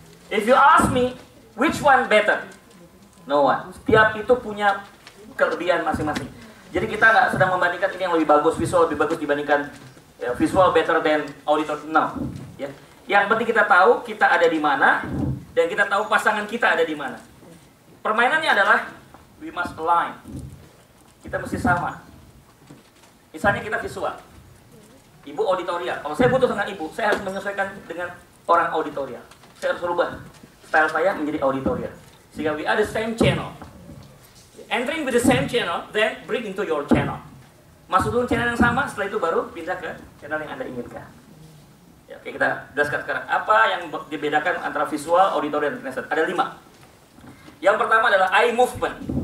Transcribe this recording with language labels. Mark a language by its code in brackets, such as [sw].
[en] If you ask me, which one better? No one. [id] Setiap itu punya kelebihan masing-masing. Jadi kita nggak sedang membandingkan ini yang lebih bagus, visual lebih bagus dibandingkan [en] visual better than auditor. [id] No. Ya. Yang penting kita tahu kita ada di mana dan kita tahu pasangan kita ada di mana. Permainannya adalah [en] we must align. [id] Kita mesti sama. Misalnya kita visual, ibu auditorial. Kalau saya butuh dengan ibu, saya harus menyesuaikan dengan orang auditorial. Saya harus berubah style saya menjadi auditorial. Sehingga [en] we are the same channel. Entering with the same channel, then bring into your channel. [id] Masuk dulu channel yang sama, setelah itu baru pindah ke channel yang Anda inginkan. Ya, oke, kita jelaskan sekarang. Apa yang dibedakan antara visual, auditorial, dan kinesthetic? Ada 5. Yang pertama adalah eye movement.